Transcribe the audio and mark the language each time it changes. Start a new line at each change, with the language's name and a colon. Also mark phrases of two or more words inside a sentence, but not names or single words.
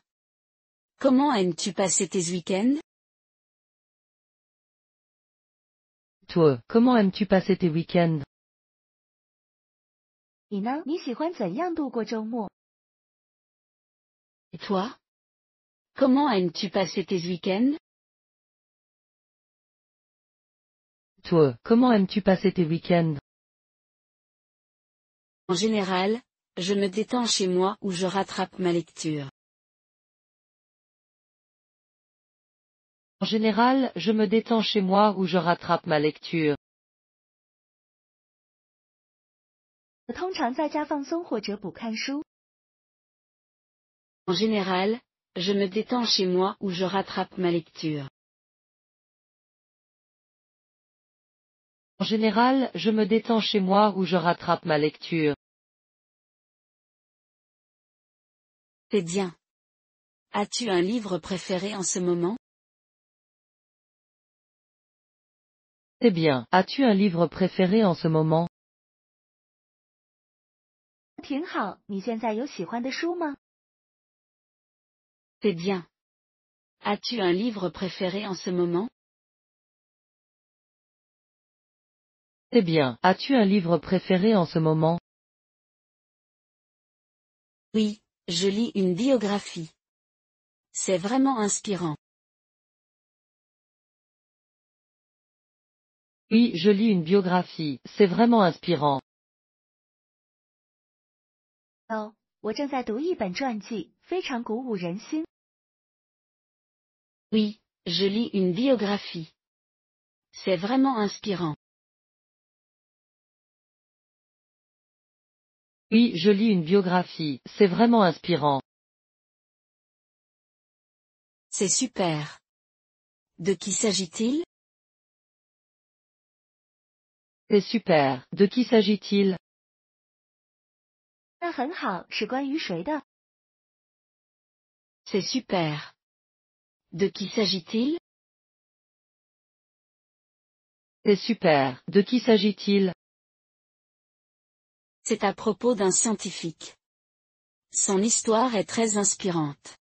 French: Comment aimes-tu passer tes week-ends? Toi, comment aimes-tu passer tes week-ends?
Chinese: 你呢？你喜欢怎样度过周末？
French: Et toi? Comment aimes-tu passer tes week-ends? Toi, comment aimes-tu passer tes week-ends? En général, je me détends chez moi ou je rattrape ma lecture. En général, je me détends chez moi ou je rattrape ma lecture.
Chinese: 我通常在家放松或者补看书。
French: En général, je me détends chez moi ou je rattrape ma lecture. En général, je me détends chez moi ou je rattrape ma lecture. C'est bien. As-tu un livre préféré en ce moment? C'est bien. As-tu un livre préféré en ce moment?
Chinese: 挺好，你现在有喜欢的书吗？
French: C'est bien. As-tu un livre préféré en ce moment? C'est bien. As-tu un livre préféré en ce moment? Oui, je lis une biographie. C'est vraiment inspirant. Oui, je lis une biographie. C'est vraiment inspirant.
Chinese: 哦，我正在读一本传记，非常鼓舞人心。
French: Oui, je lis une biographie. C'est vraiment inspirant. Oui, je lis une biographie. C'est vraiment inspirant. C'est super. De qui s'agit-il? C'est super. De qui s'agit-il?
Chinese: 那很好，是关于谁的？
French: C'est super. De qui s'agit-il? C'est super. De qui s'agit-il? C'est à propos d'un scientifique. Son histoire est très inspirante.